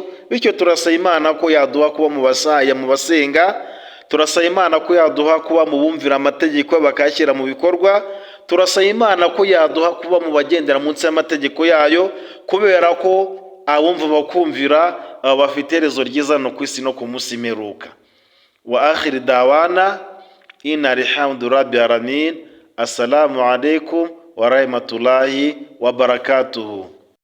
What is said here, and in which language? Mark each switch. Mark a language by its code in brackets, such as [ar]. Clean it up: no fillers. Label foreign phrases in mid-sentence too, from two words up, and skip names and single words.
[rw] Bityo turasaba Imana ko yaduha kuba mu basenga, turasaba Imana ko yaduha kuba mu bumvira amategeko bakayashyira mu bikorwa, turasaba Imana ko yaduha kuba mu bagendera munsi y'amategeko yayo, kubera ko abumva bakumvira bafite iherezo ryiza no ku isi no ku munsi w'imperuka. [ar] وآخر دعوانا أن الحمد رب العالمين. السلام عليكم ورحمة الله وبركاته.